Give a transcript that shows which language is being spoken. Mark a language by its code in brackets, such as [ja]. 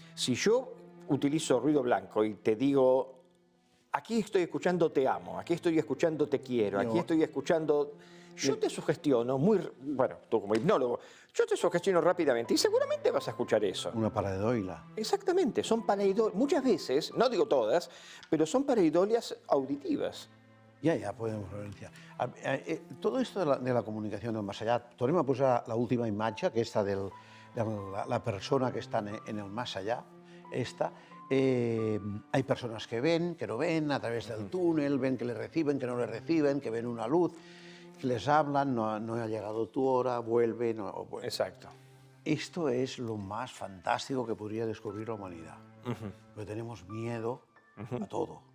[es] Si yo utilizo ruido blanco y te digo, aquí estoy escuchando te amo, aquí estoy escuchando te quiero, aquí estoy escuchando... Yo te sugestiono bueno, tú como hipnólogo, yo te sugestiono rápidamente y seguramente vas a escuchar eso. Una pareidolia. Exactamente, son pareidolias, muchas veces, no digo todas, pero son pareidolias auditivas. [ca] Ja, podem referenciar. Tot esto de la comunicació del más allá, tornem a posar l'última imatge, aquesta de la persona que està en el más allá, esta. [es] Hay personas que ven, que no ven, a través del túnel, ven que le reciben, que no le reciben, que ven una luz, que les hablan, no ha llegado tu hora, vuelve. No, vuelve. Exacto. Esto es lo más fantástico que podría descubrir la humanidad. Porque tenemos miedo a todo.